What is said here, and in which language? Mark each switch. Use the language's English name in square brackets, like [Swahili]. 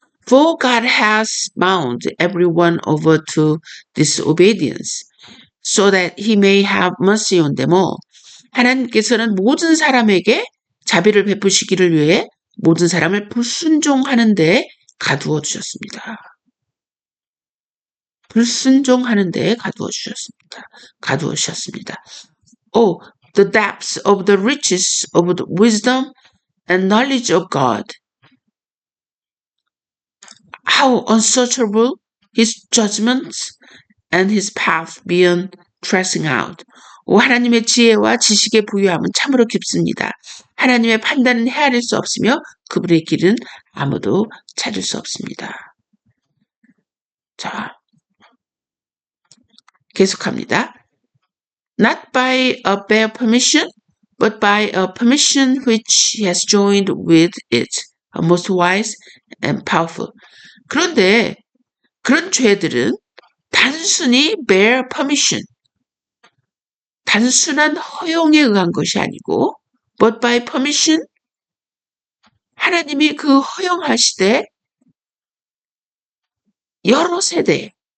[English] For God has bound everyone over to disobedience, so that he may have mercy on them all. [Korean] 하나님께서는 모든 사람에게 자비를 베푸시기를 위해 모든 사람을 불순종하는 데 가두어 주셨습니다. 불순종하는 데 가두어 주셨습니다. [English] Oh, the depths of the riches of the wisdom and knowledge of God. How unsearchable his judgments and his path beyond tracing out. [Korean] 오, 하나님의 지혜와 지식의 부유함은 참으로 깊습니다. 하나님의 판단은 헤아릴 수 없으며 그분의 길은 아무도 찾을 수 없습니다. 자, 계속합니다. [English] Not by a bare permission, but by a permission which he has joined with it, a most wise and powerful. [Korean] 그런데 그런 죄들은 단순히 [English] bare permission, [Korean] 단순한 허용에 의한 것이 아니고 [English] but by permission, [Korean] 하나님이 그 허용하시되 여러 세대